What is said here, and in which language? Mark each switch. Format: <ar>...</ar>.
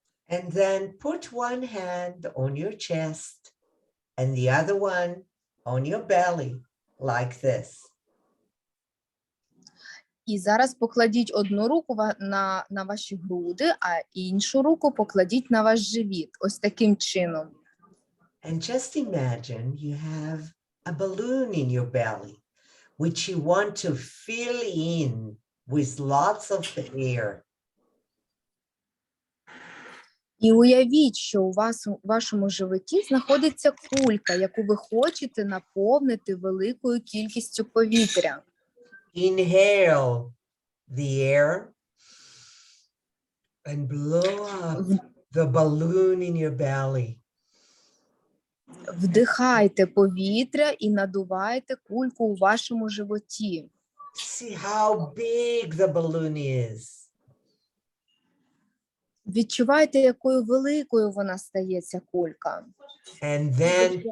<en>And then put one hand on your chest and the other one on your belly, like this.</en> <uk>І зараз покладіть одну руку на ваші груди, а іншу руку покладіть на ваш живіт. Ось таким чином.</uk> <en>And just imagine you have a balloon in your belly, which you want to fill in with lots of air.</en> <uk>І уявіть, що у вашому животі знаходиться кулька, яку ви хочете наповнити великою кількістю повітря.</uk> <en>Inhale the air and blow up the balloon in your belly.</en> <uk>Вдихайте повітря і надувайте кульку у вашому животі.</uk> <en>See how big the balloon is.</en> <uk>Відчувайте, якою великою вона стає, ця кулька.</uk> <en>And then,</en>